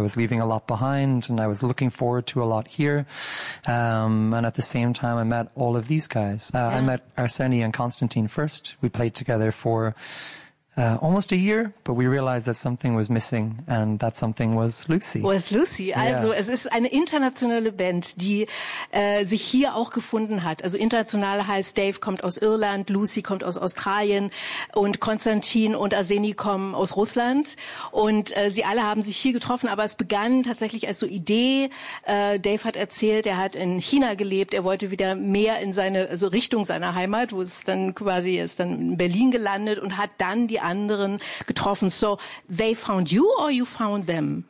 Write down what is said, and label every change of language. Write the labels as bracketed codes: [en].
[en] I was leaving a lot behind and I was looking forward to a lot here. And at the same time, I met all of these guys. I met Arseni and Constantine first. We played together for almost a year, but we realized that something was missing, and that something was Lucy. Was Lucy? Yeah. [de] Also, es ist eine internationale Band, die sich hier auch gefunden hat. Also international heißt, Dave kommt aus Irland, Lucy kommt aus Australien und Konstantin und Arseni kommen aus Russland. Und sie alle haben sich hier getroffen, aber es begann tatsächlich als so Idee. Dave hat erzählt, er hat in China gelebt, er wollte wieder mehr in seine, also Richtung seiner Heimat, wo es dann quasi, er ist dann in Berlin gelandet und hat dann die anderen getroffen. [en] So they found you or you found them?